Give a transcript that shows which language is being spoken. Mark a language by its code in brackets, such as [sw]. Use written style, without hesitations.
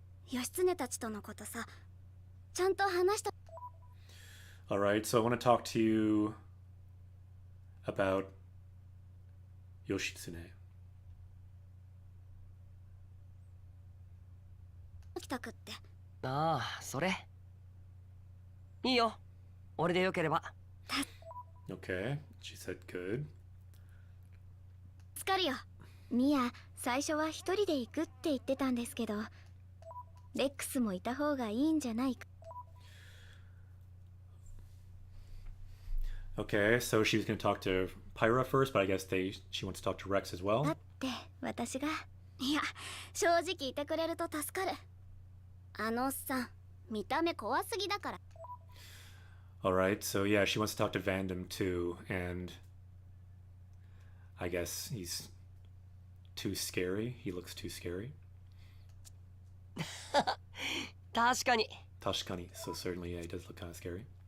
[ja] 義経たちとのことさ、ちゃんと話した。 [en] Alright, so I want to talk to you about Yoshitsune. [ja] 来たくって。ああ、それ。いいよ。俺でよければ。 [en] Okay, she said good. [ja] 助かるよ。ミア、最初は一人で行くって言ってたんですけど、レックスもいた方がいいんじゃないか。 [en] Okay, so she was going to talk to Pyra first, but I guess she wants to talk to Rex as [ja] だ [en] well. [ja] って私が。いや、正直いてくれると助かる。おっさん、見た目怖すぎだから。 [en] Alright, so yeah, she wants to talk to Vandam too, and I guess he's too scary. He looks too scary. [ja] 確かに。 [en] Tashikani, so certainly, yeah, he does look kind of scary.